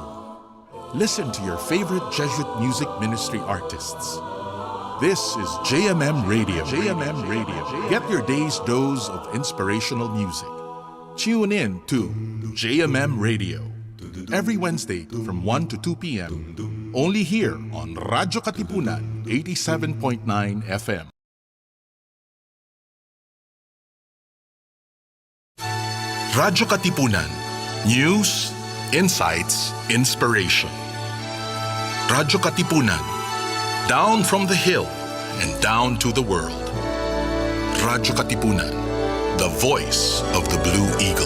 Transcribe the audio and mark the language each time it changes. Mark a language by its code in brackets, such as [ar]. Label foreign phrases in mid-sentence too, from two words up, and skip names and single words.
[en] Listen to your favorite Jesuit music ministry artists. This is JMM Radio. JMM Radio. Get your day's dose of inspirational music. Tune in to JMM Radio every Wednesday from 1 to 2 p.m. Only here on radyo-katipunan 87.9 FM. Radyo-Katipunan. News, insights, inspiration. Radyo-Katipunan. Down from the hill and down to the world. Radyo-Katipunan. The voice of the Blue